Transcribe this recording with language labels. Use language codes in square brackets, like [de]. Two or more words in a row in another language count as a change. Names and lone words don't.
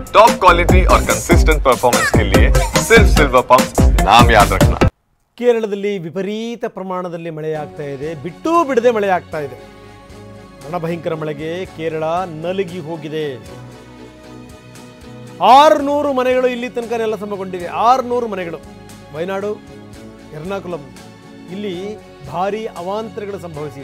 [en] top quality [hi] और [en] consistent performance [hi] के लिए सिर्फ सिल्वर पंप नाम याद रखना। [kn] ಕೇರಳದಲ್ಲಿ ವಿಪರೀತ ಪ್ರಮಾಣದಲ್ಲಿ ಮಳೆಯಾಗ್ತಾ ಇದೆ, ಬಿಟ್ಟು ಬಿಡದೆ ಮಳೆಯಾಗ್ತಾ ಇದೆ. ರಣಭಯಂಕರ ಮಳೆಗೆ ಕೇರಳ ನಲುಗಿ ಹೋಗಿದೆ. 600 ಮನೆಗಳು ಇಲ್ಲಿ ತನಕ ನೆಲಸಮಗೊಂಡಿವೆ. 600 ಮನೆಗಳು. ವಯನಾಡು, ಎರ್ನಾಕುಲಂ ಇಲ್ಲಿ ಭಾರೀ ಅವಾಂತರಗಳು ಸಂಭವಿಸಿವೆ.